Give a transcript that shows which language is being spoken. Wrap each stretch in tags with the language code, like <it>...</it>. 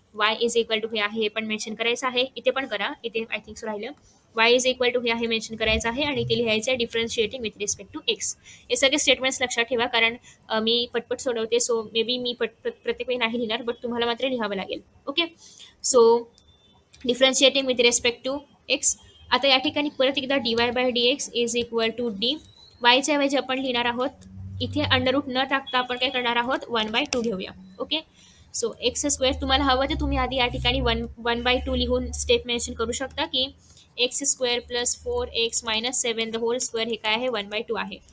<mr>y is equal to हे आहे हे पण मेन्शन करायचं आहे. इथे पण करा, इथे आय थिंक सो राहिलं. y इज इक्वल टू हे आहे मेन्शन करायचं आहे, आणि इथे लिहायचं आहे</mr> <en>Differentiating with respect to x.</en> <mr>हे सगळे स्टेटमेंट्स लक्षात ठेवा, कारण मी पटपट सोडवते.</mr> <en>so maybe</en> <mr>मी प्रत्येक वेळी नाही लिहिणार, बट तुम्हाला मात्र लिहावं लागेल. Okay.</mr> <en>So differentiating with respect to x.</en> <mr>आता या ठिकाणी परत एकदा</mr> <en>dy by dx is equal to D.</en> <mr>वायच्या ऐवजी आपण लिहिणार आहोत इथे अंडररूट न टाकता आपण काय करणार आहोत 1/2 घेऊया. ओके. सो एक्स स्क्वेअर तुम्हाला हवं तर तुम्ही आधी या ठिकाणी 1/2 लिहून स्टेप मेन्शन करू शकता की x square plus 4x minus 7 the hole square हे काय आहे 1/2 आहे.</mr>